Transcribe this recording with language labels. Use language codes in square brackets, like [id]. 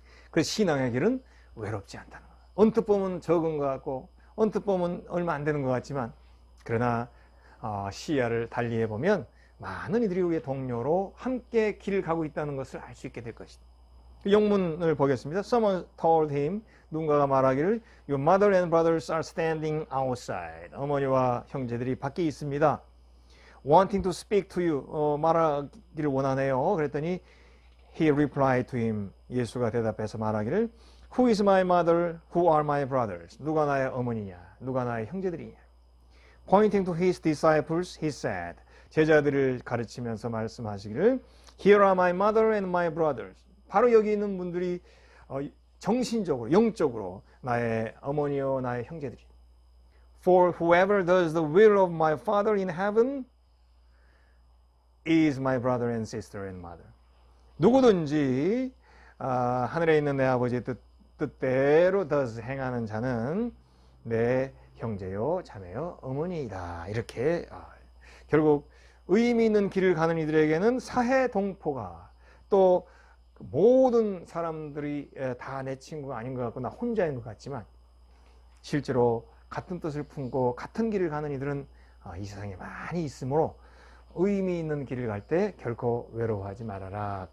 [ko] 그래서 신앙의 길은 외롭지 않다는 것. 언뜻 보면 적은 것 같고 언뜻 보면 얼마 안 되는 것 같지만, 그러나 시야를 달리해 보면 많은 이들이 우리의 동료로 함께 길을 가고 있다는 것을 알 수 있게 될 것이다. 영문을 보겠습니다. [en] Someone told him, [ko] 누군가가 말하기를 [en] Your mother and brothers are standing outside. [ko] 어머니와 형제들이 밖에 있습니다. [en] Wanting to speak to you. [ko] 말하기를 원하네요. 그랬더니 [en] He replied to him. [ko] 예수가 대답해서 말하기를 [en] Who is my mother? Who are my brothers? [ko] 누가 나의 어머니냐? 누가 나의 형제들이냐? [en] Pointing to his disciples, he said. [ko] 제자들을 가르치면서 말씀하시기를 [en] Here are my mother and my brothers. [ko] 바로 여기 있는 분들이 정신적으로, 영적으로 나의 어머니요 나의 형제들이. [en] For whoever does the will of my Father in heaven is my brother and sister and mother. [ko] 누구든지 하늘에 있는 내 아버지의 뜻대로 does 행하는 자는 내 형제요 자매요 어머니이다. 이렇게 결국 의미 있는 길을 가는 이들에게는 사해 동포가, 또 모든 사람들이 다 내 친구가 아닌 것 같고 나 혼자인 것 같지만, 실제로 같은 뜻을 품고 같은 길을 가는 이들은 이 세상에 많이 있으므로 의미 있는 길을 갈 때 결코 외로워하지 말아라.